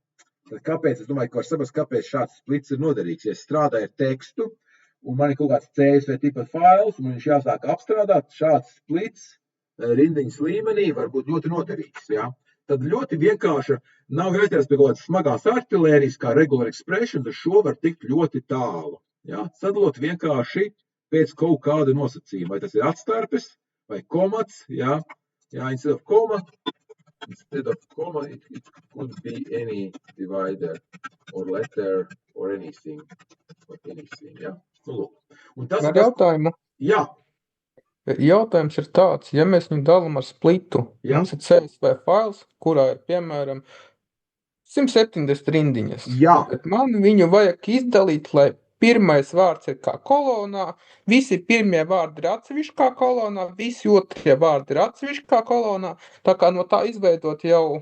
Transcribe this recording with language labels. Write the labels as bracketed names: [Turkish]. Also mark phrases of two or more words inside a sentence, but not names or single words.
[Latvian] Tad kāpēc, es domāju, ka var saprast, kāpēc šāds splits ir noderīgs. Ja es strādāju ar tekstu, un man ir kaut kāds CSV tipa fails, un viņš jāsāk apstrādāt, šāds splits rindiņas līmenī var būt ļoti noderīgs. Ja? Tad ļoti vienkārši nav jāķeras pie kaut kādas smagās artilērijas, kā [English] regular expression, [Latvian] tad šo var tikt ļoti tālu. Ja? Sadalot vienkārši pēc kaut kāda nosacījuma. Vai tas ir atstarpes, vai komats, ja? Ja, [English] instead of comma, it could be any divider or letter or anything. [Latvian] Ja? Ar jautājumu? Jā. Jautājums ir tāds, ja mēs viņu dalām ar splitu, mums ir CSV fails, kurā ir, piemēram, 170 rindiņas. Jā. Bet man viņu vajag izdalīt, lai pirmais vārds ir kā kolonā, visi pirmie vārdi ir atsevišķā kolonā, visi otrie vārdi ir atsevišķā kolonā, tā kā no tā izveidot jau...